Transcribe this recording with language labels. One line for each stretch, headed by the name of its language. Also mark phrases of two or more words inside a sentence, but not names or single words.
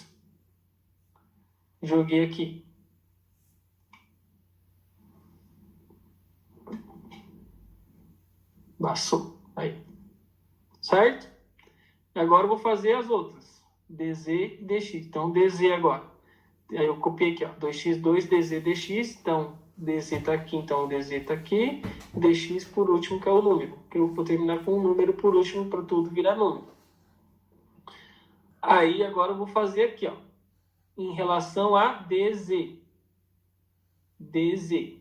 Portuguese: Joguei aqui. Passou. Aí. Certo? E agora eu vou fazer as outras. dz e dx. Então, dz agora. Aí eu copiei aqui, ó. 2x2, dz, dx. Então, dz está aqui, então dz está aqui. Dx por último, que é o número. Que eu vou terminar com o número por último para tudo virar número. Aí, agora eu vou fazer aqui, ó. Em relação a dz. dz.